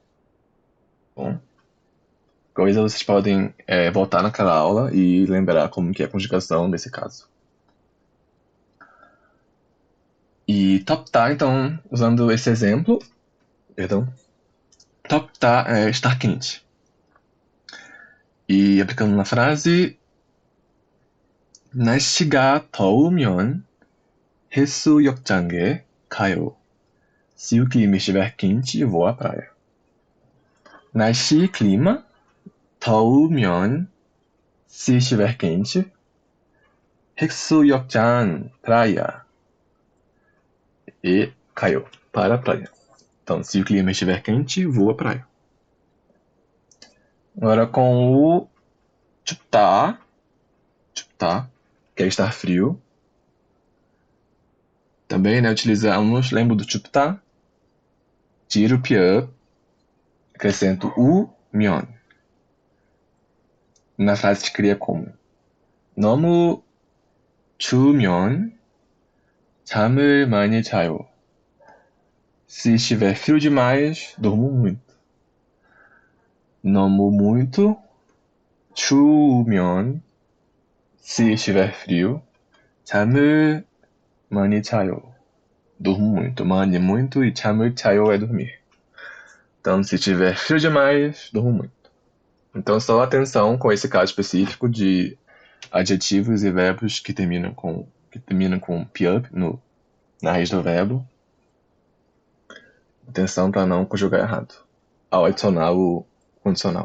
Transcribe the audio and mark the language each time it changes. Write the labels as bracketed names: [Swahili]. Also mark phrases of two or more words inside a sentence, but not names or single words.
[Portuguese] Bom, coisa vocês podem voltar naquela aula e lembrar como que é a conjugação nesse caso. E toptar, então, usando esse exemplo, toptar é estar quente. E aplicando na frase, [Korean] 날씨가 더우면 해수욕장에 가요. [Portuguese] Se o clima estiver quente, vou à praia. 날씨, clima, 더우면, se estiver quente, 해수욕장, praia, e 가요, para a praia. Então, se o clima estiver quente, vou à praia. Agora com o 춥다, que é estar frio. Também, né, utilizamos, lembro do 춥다, tiro o piup, acrescento o myeon. Na frase se cria como [Korean] 너무 추우면 잠을 많이 자요. [Portuguese] Se estiver frio demais, durmo muito. 너무 muito 추우면 se estiver frio, [Korean] 잠을 많이 자요. [Portuguese] Durmo muito. 많이 muito e [Korean] 잠을 자요 [Portuguese] é dormir. Então, se estiver frio demais, durmo muito. Então, só atenção com esse caso específico de adjetivos e verbos que terminam com piup na raiz do verbo. Atenção para não conjugar errado ao adicionar o condicional.